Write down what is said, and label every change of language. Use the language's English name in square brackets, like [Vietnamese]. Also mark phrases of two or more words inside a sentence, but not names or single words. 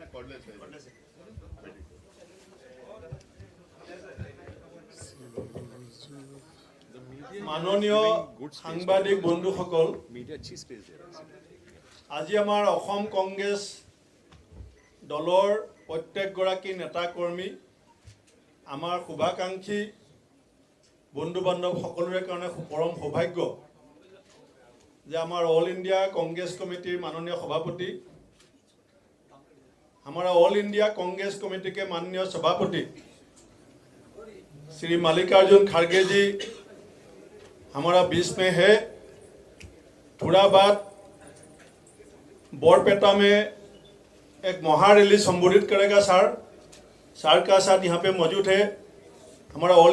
[Assamese] মাননীয় সাংবাদিক বন্ধুসকল, আজি আমাৰ অসম কংগ্ৰেছ দলৰ প্ৰত্যেকগৰাকী নেতা কৰ্মী, আমাৰ শুভাকাংক্ষী বন্ধু বান্ধৱ সকলোৰে কাৰণে পৰম সৌভাগ্য যে আমাৰ অল ইণ্ডিয়া কংগ্ৰেছ কমিটিৰ [Hindi] माननीय सभापति, हमारा ऑल इंडिया कांग्रेस कमेटी के माननीय सभापति श्री मल्लिकार्जुन खड़गे जी हमारा बीच में है। थोड़ा बाद बरपेटा में एक महारैली संबोधित करेगा सर का साथ यहाँ पे मौजूद है हमारा ऑल